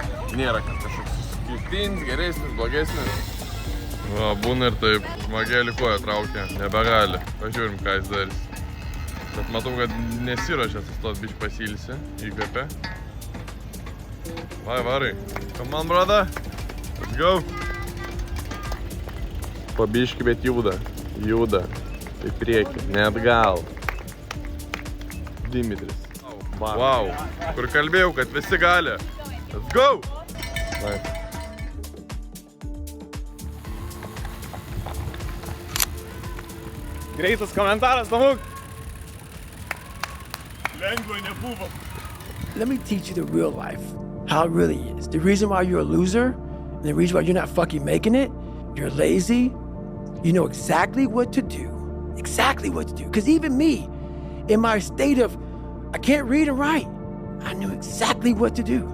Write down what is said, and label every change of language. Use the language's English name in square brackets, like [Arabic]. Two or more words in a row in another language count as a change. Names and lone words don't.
[Lithuanian] Nėra, kad kažkoks suskirtinis, geresnis, blogesnis. Va, būna ir taip, žmogelį koją traukia, nebegali. Pažiūrim, ką jis darys. Bet matau, kad nesiruošia sustot, biškį pasilsi, įkvėpė. Varai. [English] Come on, brother. Let's go. [Lithuanian] Po biškį, bet juda. Į priekį, ne atgal. Dimitris. [English] Wow. [Lithuanian] Kur kalbėjau, kad visi gali. [English] Let's go. Nice. [Lithuanian] Greitas komentaras, Tomuk. [English] Let me teach you the real life, how it really is. The reason why you're a loser, and the reason why you're not fucking making it, you're lazy, you know exactly what to do. Exactly what to do. Because even me, in my state of, I can't read and write, I knew exactly what to do.